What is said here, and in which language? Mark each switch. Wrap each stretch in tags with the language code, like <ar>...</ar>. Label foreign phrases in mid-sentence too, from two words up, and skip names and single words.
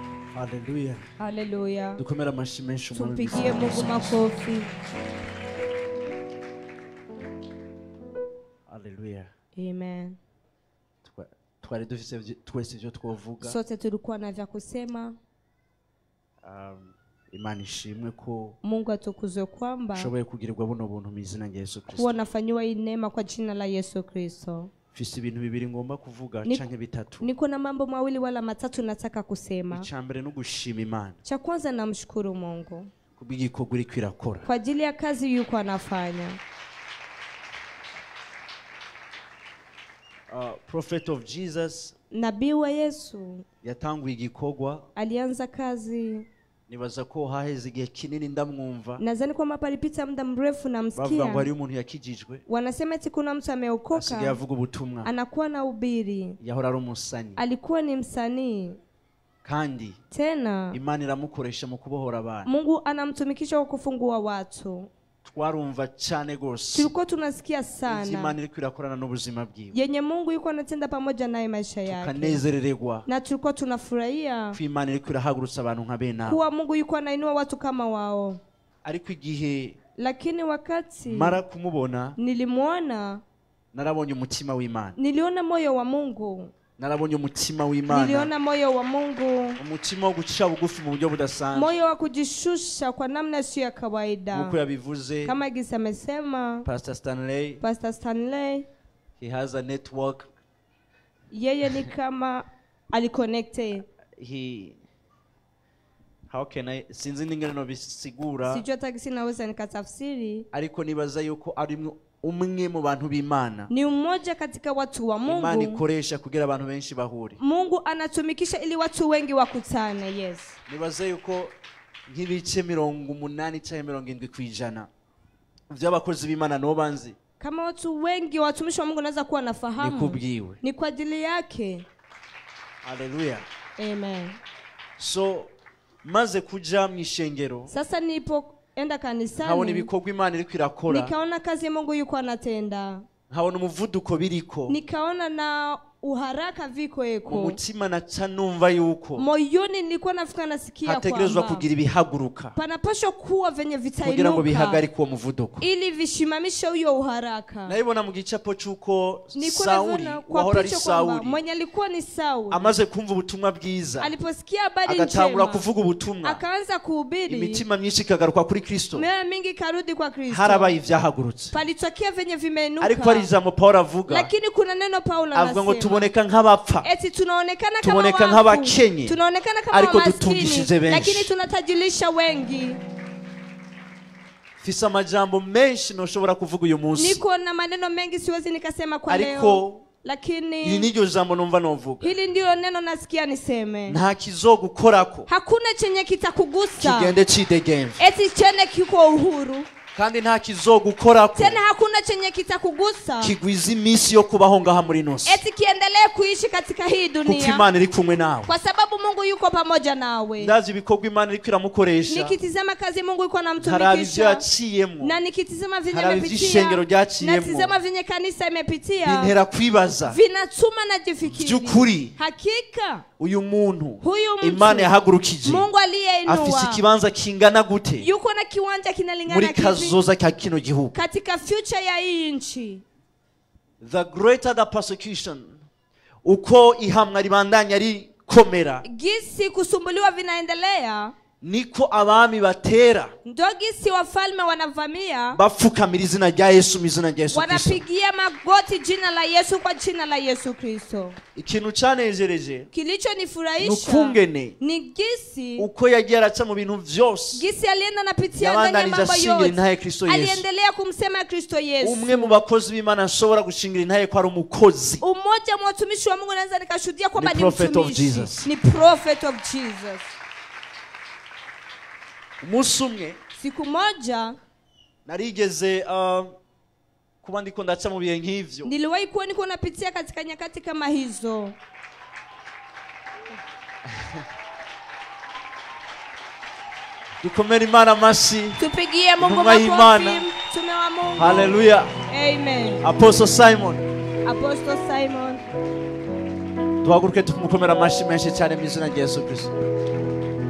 <rn>Hallelujah.</rn> <sw>Haleluya.</sw> <rw>Dukomere amashyi menshi umwami</rw> <sw>Tumpigie Mungu makofi.</sw> <rn>Hallelujah.</rn> <sw>Amen.</sw> <rn>Twari dufite twese ibyo twovuga.</rn> <sw>Sote tulikuwa na vya kusema.</sw> <rn>Imana ishimwe ko</rn> <sw>Mungu atukuzwe kwamba</sw> <rn>shoboye kugirirwa buno buntu mu izina rya Yesu Kristo.</rn> <sw>kuwa nafanywa hii neema kwa jina la Yesu Kristo.</sw> <rn>Fisi ibintu bibiri ngomba kuvuga canke bitatu.</rn> <sw>Niko na mambo mawili wala matatu nataka kusema.</sw> <rn>Icyambere no gushima Imana.</rn> <sw>Cha kwanza namshukuru Mungu</sw> <rn>Kubw'igikorwa iri kwirakora.</rn> <sw>kwa ajili ya kazi yuko anafanya.</sw> <en>Prophet of Jesus,</en> <sw>Nabii wa Yesu</sw> <rn>yatanguye igikorwa.</rn> <sw>alianza kazi.</sw> <rn>Nibaza ko haheze igihe kinini ndamwumva.</rn> <sw>Nadhani kwamba palipita muda mrefu na</sw> <rn>Bavuga ngo hari</rn> <sw>msikia.</sw> <rn>umuntu yakijijwe.</rn> <sw>Wanasema eti kuna mtu</sw> <rn>Asigaye</rn> <sw>ameokoka,</sw> <rn>avuga ubutumwa.</rn> <sw>anakuwa na ubiri.</sw> <rn>Yahora ari umusani.</rn> <sw>Alikuwa ni msanii.</sw> <rn>Kandi</rn> <sw>Tena</sw> <rn>Imana iramukoresha mu kubohora abantu.</rn> <sw>Mungu anamtumikisha kwa kufungua watu.</sw> <rn>Twarumva cyane gose.</rn> <sw>Tulikuwa tunasikia</sw> <rn>Imana</rn> <sw>sana</sw> <rn>iri kwirakorana n'ubuzima bwiwe.</rn> <sw>yenye Mungu yuko anatenda pamoja naye maisha yake.</sw> <rn>Tukanezerererwa</rn> <sw>Na tulikuwa tunafurahia</sw> <rn>ko Imana iri kwirahagurutsa abantu nka bene abo.</rn> <sw>kuwa Mungu yuko anainua watu kama wao.</sw> <rn>Ariko igihe</rn> <sw>Lakini wakati</sw> <rn>mara kumubona</rn> <sw>nilimuona,</sw> <rn>narabonye umutima w'Imana.</rn> <sw>niliona moyo wa Mungu.</sw> <rn>Narabonye umutima w'Imana.</rn> <sw>Niliona moyo wa Mungu.</sw> <rn>Umutima wo gucisha bugufi mu buryo budasanzwe.</rn> <sw>Moyo wa kujishusha kwa namna sio ya kawaida.</sw> <rn>Nkuko yabivuze</rn> <sw>Kama gisa amesema</sw> <rn>Pastor Stanley,</rn> <sw>Pastor Stanley,</sw> <en>he has a network.</en> <sw>yeye ni kama aliconnected.</sw> <en>How can I</en> <rn>sinzi ningene no bisigura,</rn> <sw>Sijua tagisi naweza nikatafsiri.</sw> <rn>ariko nibaza yuko ari umwe mu bantu b'Imana.</rn> <sw>Ni mmoja katika watu wa</sw> <rn>Imana</rn> <sw>Mungu.</sw> <rn>ikoresha kugira abantu benshi bahuri.</rn> <sw>Mungu anatumikisha ili watu wengi wakutane.</sw> <rn>Yes. Nibaza yuko nk'ibice 80 cyangwa 70% vy'abakozi b'Imana no banzi.</rn> <sw>Kama watu wengi watumishi wa Mungu naweza kuwa nafahamu.</sw> <rn>Nikubwiwe.</rn> <sw>Ni kwa ajili yake.</sw> <rn>Hallelujah.</rn> <sw>Amen.</sw> <rn>So maze kuja mu ishengero,</rn> <sw>Sasa nilipoenda</sw> <rn>habona</rn> <sw>kanisani,</sw> <rn>ibikorwa Imana iri kwirakora,</rn> <sw>nikaona kazi ya Mungu yuko anatenda.</sw> <rn>habona umuvuduko biriko,</rn> <sw>Nikaona na uharaka viko</sw> <rn>mu eko. mutima naca numva yuko</rn> <sw>Moyoni nilikuwa nafikana nasikia</sw> <rn>hategerezwa</rn> <sw>kwamba</sw> <rn>kugira ibihaguruka</rn> <sw>panapaswa kuwa venye</sw> <rn>kugira ngo</rn> <sw>vitainuka</sw> <rn>bihagarike uwo muvuduko.</rn> <sw>ili vishimamishe huyo uharaka.</sw> <rn>Nayibona mu gicapo cy'uko</rn> <sw>Nilikuwa Sauli naona kwa</sw> <rn>wahora ari</rn> <sw>picha kwamba</sw> <rn>Sauli</rn> <sw>mwenye alikuwa ni Sauli</sw> <rn>amaze kumva ubutumwa bwiza</rn> <sw>aliposikia habari</sw> <rn>agatangura</rn> <sw>njema</sw> <rn>kuvuga ubutumwa,</rn> <sw>akaanza kuhubiri,</sw> <rn>imitima myinshi ikagaruka kuri Kristo,</rn> <sw>mioyo mingi karudi kwa Kristo.</sw> <rn>harabaye ivyahagurutse.</rn> <sw>Palitokea venye vimeinuka.</sw> <rn>Ariko ari ijambo Paulo avuga,</rn> <sw>Lakini kuna neno Paulo</sw> <rn>avuga ngo</rn> <sw>anasema</sw> <rn>tuboneka nk'abapfa</rn> <sw>eti tunaonekana kama</sw> <rn>tuboneka</rn> <sw>wafu,</sw> <rn>nk'abakenye,</rn> <sw>tunaonekana kama</sw> <rn>ariko</rn> <sw>maskini,</sw> <rn>dutungishije benshi.</rn> <sw>lakini tunatajilisha wengi.</sw> <rn>Fisa amajambo menshi noshobora kuvuga uyu munsi,</rn> <sw>Niko na maneno mengi siwezi nikasema kwa leo,</sw> <rn>ariko</rn> <sw>lakini</sw> <rn>iri niryo jambo numva novuga.</rn> <sw>hili ndio neno nasikia niseme.</sw> <rn>Nta kizogukorako</rn> <sw>Hakuna chenye kitakugusa</sw> <rn>kigende cidegemve,</rn> <sw>eti chene kiko uhuru,</sw> <rn>kandi nta kizogukorako</rn> <sw>tena hakuna chenye kitakugusa</sw> <rn>kigwiza iminsi yo kubaho ngaha muri nosi,</rn> <sw>eti kiendelee kuishi katika hii</sw> <rn>kuko</rn> <sw>dunia,</sw> <rn>Imana iri kumwe nawe.</rn> <sw>kwa sababu Mungu yuko pamoja nawe.</sw> <rn>Ndazi ibikorwa Imana iri kwiramukoresha,</rn> <sw>Nikitizama kazi Mungu yuko</sw> <rn>harabi ivyo</rn> <sw>anamtumikisha,</sw> <rn>yaciyemo,</rn> <sw>na nikitizama vinye</sw> <rn>harabi ivy'ishengero</rn> <sw>imepitia,</sw> <rn>ryaciyemo,</rn> <sw>natizama vinye kanisa imepitia,</sw> <rn>bintera kwibaza</rn> <sw>vinatuma najifikiri</sw> <rn>by'ukuri</rn> <sw>hakika</sw> <rn>uyu muntu</rn> <sw>huyu mtu</sw> <rn>Imana yahagurukije</rn> <sw>Mungu aliyeinua</sw> <rn>afise ikibanza kingana gute</rn> <sw>yuko na kiwanja kinalingana</sw> <rn>muri</rn> <sw>kivi</sw> <rn>kazoza ka kino gihugu.</rn> <sw>katika future ya hii nchi.</sw> <en>The greater the persecution,</en> <rn>uko ihamwa ribandanya rikomera,</rn> <sw>Gisi kusumbuliwa vinaendelea,</sw> <rn>niko abami batera</rn> <sw>ndo gisi wafalme wanavamia,</sw> <rn>bapfukamira izina rya Yesu mu izina rya Yesu Kristo.</rn> <sw>wanapigia magoti jina la Yesu kwa jina la Yesu Kristo.</sw> <rn>Ikintu canejereje</rn> <sw>Kilichonifurahisha</sw> <rn>nukungene</rn> <sw>ni gisi</sw> <rn>uko yagiye araca mu bintu vyose</rn> <sw>gisi alienda napitia ndani ya</sw> <rn>yabandanije</rn> <sw>mambo</sw> <rn>ashingira intahe</rn> <sw>yote,</sw> <rn>Kristo Yesu.</rn> <sw>aliendelea kumsema Kristo Yesu.</sw> <rn>Umwe mu bakozi b'Imana nshobora gushingira intahe ko ari umukozi,</rn> <sw>Umoja wa watumishi wa Mungu naweza nikashuhudia kwamba</sw> <rn>Ni</rn> <sw>ni</sw> <en>prophet of</en> <sw>mtumishi,</sw> <en>Jesus.</en> <sw>ni</sw> <en>prophet of Jesus.</en> <rn>umunsi umwe</rn> <sw>Siku moja</sw> <rn>narigeze kuba ndiko ndaca mu bihe nk'ivyo,</rn> <sw>niliwahi kuwa niko napitia katika nyakati kama hizo.</sw> <rw>dukomere Imana amashyi.</rw> <sw>Tupigie Mungu</sw> <rw>Intumwa y'Imana.</rw> <sw>makofi, mtume wa Mungu.</sw> <rw>Haleluya.</rw> <sw>Amen.</sw> <rw>Apostle Simon,</rw> <sw>Apostle Simon.</sw> <rw>duhaguruke tumukomere amashyi menshi cyane mu izina rya Yesu Kristo.</rw>